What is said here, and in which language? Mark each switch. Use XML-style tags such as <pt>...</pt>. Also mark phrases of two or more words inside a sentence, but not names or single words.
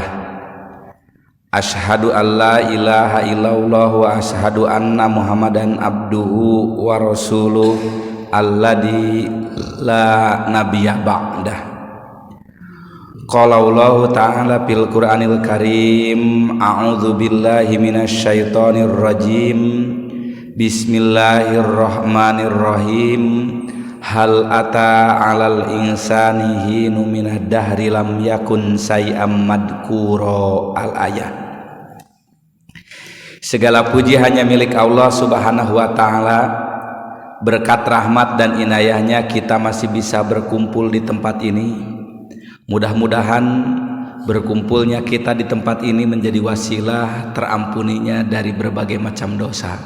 <ar>أشهد أن لا إله إلا الله وأشهد أن محمدا عبده ورسوله الذي لا نبي بعده. قال الله تعالى في القرآن الكريم، أعوذ بالله من الشيطان الرجيم. Bismillahirrahmanirrahim. هل أتى على الإنسان حين من الدهر لم يكن شيئا مذكورا. Al-ayat.</ar> <id>Segala puji hanya milik Allah</id> <ar>سبحانه وتعالى.</ar> <id>Berkat rahmat dan inayahnya kita masih bisa berkumpul di tempat ini. Mudah-mudahan berkumpulnya kita di tempat ini menjadi wasilah terampuninya dari berbagai macam dosa.</id>